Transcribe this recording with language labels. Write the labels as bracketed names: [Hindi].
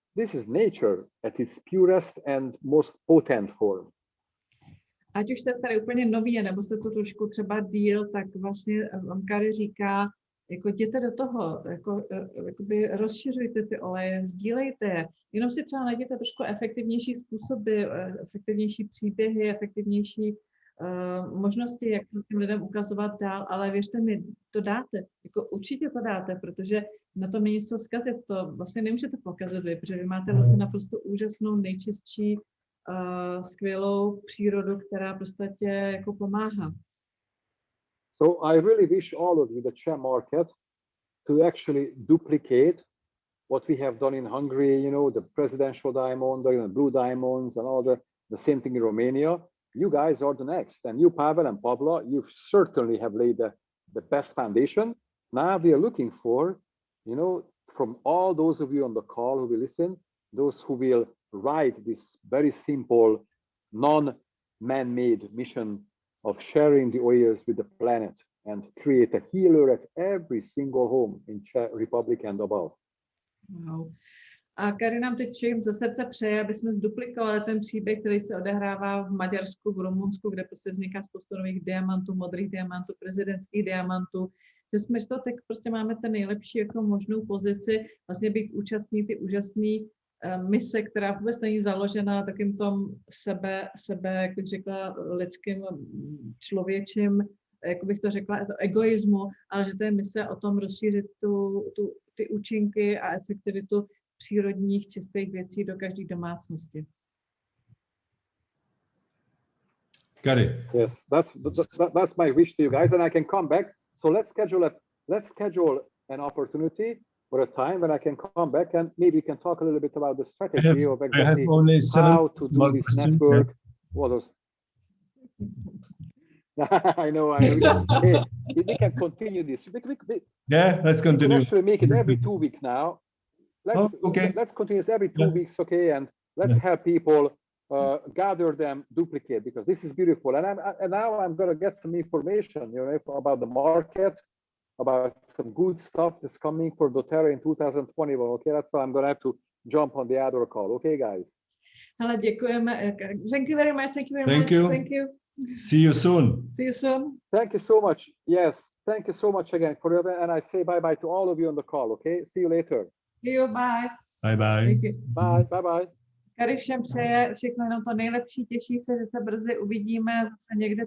[English] This is nature at its purest and most potent form. [Czech] Ať už jste tady úplně nový, nebo jste to trošku třeba díl, tak vlastně Kari říká, jako jděte do toho, jakoby rozšiřujte ty oleje, sdílejte je, jenom si třeba najděte trošku efektivnější způsoby, efektivnější příběhy, efektivnější možnosti, jak těm lidem ukazovat dál, ale věřte mi, to dáte, jako určitě to dáte, protože na tom není co zkazit, to vlastně nemůžete pokazit vy, protože vy máte vlastně naprosto úžasnou, nejčistší, skvělou přírodu, která prostě jako pomáhá. [English] So I really wish all of you, the share market, to actually duplicate what we have done in Hungary, you know, the presidential diamond, the blue diamonds and all the same thing in Romania. You guys are the next. And you, Pavel and Pavla, you certainly have laid the best foundation. Now we are looking for, you know, from all those of you on the call who will listen, those who will ride this very simple, non-man-made mission of sharing the oils with the planet and create a healer at every single home in Czech Republic and above. Wow. [Czech] A Kari nám teď všem ze srdce přeje, aby jsme zduplikovali ten příběh, který se odehrává v Maďarsku, v Rumunsku, kde prostě vzniká spoustu nových diamantů, modrých diamantů, prezidentských diamantů, že jsme to teď prostě máme ten nejlepší jako možnou pozici, vlastně být účastní ty úžasné mise, která vůbec není založena na takým tom sebe, jak bych řekla, lidským člověčím, jak bych to řekla, to egoismu, ale že to je mise o tom rozšířit ty účinky a efektivitu přírodních čistých věcí do každé domácnosti. Kari. [English] Yes, that's my wish to you guys, and I can come back. So let's schedule an opportunity or a time when I can come back and maybe we can talk a little bit about the strategy of exactly how to do this network. What those? I know. Hey, we can continue this. Yeah, let's continue. We can actually make it every 2 weeks now. Let's continue this every 2 weeks, okay? And let's have people gather them, duplicate, because this is beautiful. And now I'm going to get some information, you know, about the market, about some good stuff that's coming for doTERRA in 2021. Okay, that's why I'm going to have to jump on the other call. Okay, guys. [Czech] Hele, děkujeme. [English] Thank you very much. Thank you very much. Thank you. See you soon. See you soon. Thank you so much. Yes, thank you so much again for your, and I say bye-bye to all of you on the call, okay? See you later. See you, bye. Bye-bye. Thank you. Bye, bye-bye. [Czech] Kari všem přeje všechno jenom to nejlepší, těší se, že se brzy uvidíme zase někde.